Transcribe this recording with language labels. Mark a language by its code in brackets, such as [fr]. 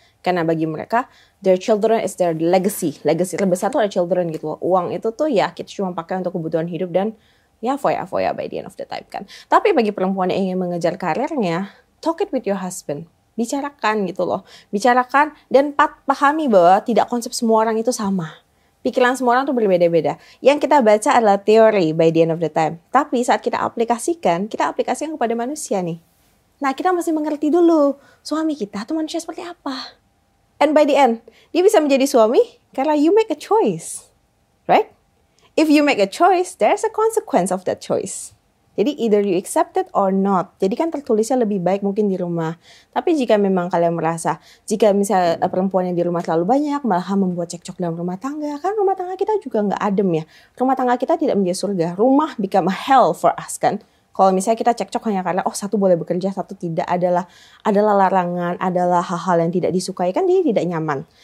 [id] Karena bagi mereka, [en] their children is their legacy. [id] Legacy terbesar tuh ada children gitu loh. Uang itu tuh ya kita cuma pakai untuk kebutuhan hidup dan ya foya-foya [en] by the end of the time [id] kan. Tapi bagi perempuan yang ingin mengejar karirnya, [en] talk it with your husband. [id] Bicarakan gitu loh. Bicarakan dan pahami bahwa tidak konsep semua orang itu sama. Pikiran semua orang tuh berbeda-beda. Yang kita baca adalah teori [en] by the end of the time. [id] Tapi saat kita aplikasikan kepada manusia nih. Nah, kita mesti mengerti dulu suami kita tuh manusia seperti apa. [en] And by the end, [id] dia bisa menjadi suami karena [en] you make a choice. Right? If you make a choice, there's a consequence of that choice. Jadi either you accept it or not. [id] Jadi kan tertulisnya lebih baik mungkin di rumah. Tapi jika memang kalian merasa, jika misalnya perempuan yang di rumah terlalu banyak, malah membuat cekcok dalam rumah tangga. Kan rumah tangga kita juga nggak adem ya. Rumah tangga kita tidak menjadi surga. Rumah [en] become a hell for us [id] kan. Kalau misalnya kita cekcok hanya karena, satu boleh bekerja, satu tidak, adalah larangan, adalah hal-hal yang tidak disukai, kan dia tidak nyaman.